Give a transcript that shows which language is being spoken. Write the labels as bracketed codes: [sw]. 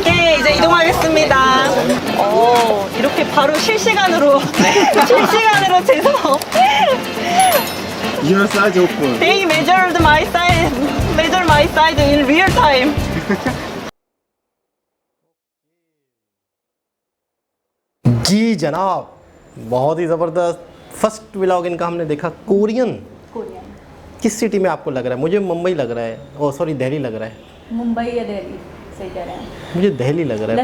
[ko] 오케이, 이제 이동하겠습니다. 오, 이렇게 바로 실시간으로 재서 이런 사이즈 오픈. [en] they measured my size in real time. [hi] जी जनाब, बहुत ही ज़बरदस्त फर्स्ट व्लॉग इनका हमने देखा। कोरियन कोरियन, किस सिटी में आपको लग रहा है? मुझे मुंबई लग रहा है, ओ सॉरी दिल्ली लग रहा है। मुंबई या दिल्ली, सही कह रहे हैं। मुझे दिल्ली लग रहा है।